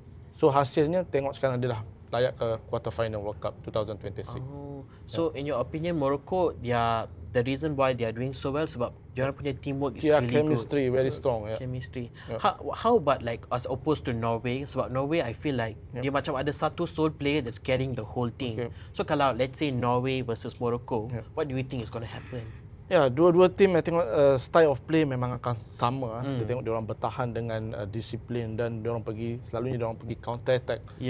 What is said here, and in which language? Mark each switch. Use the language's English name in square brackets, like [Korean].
[Malay] So hasilnya tengok sekarang adalah layak ke quarter final World Cup 2026. [English] So in your opinion, Morocco, the reason why they are doing so well [Malay] sebab dia orang punya teamwork [English] is really chemistry good. very strong. Chemistry. How about like as opposed to Norway? Sebab Norway I feel like [Malay] dia macam ada satu [English] sole player that's carrying the whole team. So kalau let's say Norway versus Morocco, what do you think is going to happen? [Malay] Dua-dua tim saya tengok [English] style of play [Malay] memang akan sama. Kita tengok dia orang bertahan dengan disiplin dan dia orang selalunya dia orang pergi counter attack.